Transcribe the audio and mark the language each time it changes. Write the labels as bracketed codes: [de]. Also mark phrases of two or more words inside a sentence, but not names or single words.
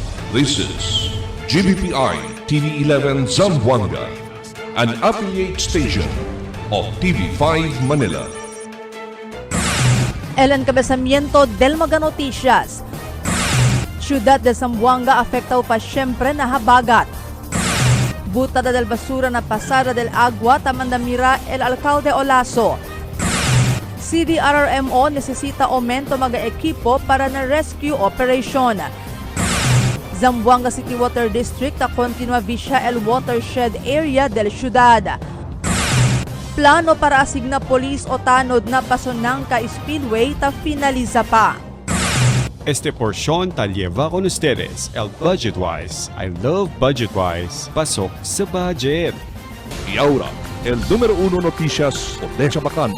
[en] This is GBPI TV11 Zamboanga, an affiliate station of TV5 Manila. [cbk] El encabezamiento del Mga Noticias. Ciudad de Zamboanga afectado pa siyempre na habagat. Butada del basura na pasada del agua tamandamira el alcalde Olaso. CDRRMO necesita aumento mga equipo para na [en] rescue operation. [cbk] Zamboanga City Water District ta continua visya el [en] watershed area [cbk] del ciudad. Plano para asigna polis o tanod na Pasonanca Speedway ta finaliza pa. Este porción ta lleva con ustedes el Budgetwise. [en] I love Budgetwise. [tl] Pasok sa budget. [cbk] Y ahora, el número 1 noticias de Chabacan.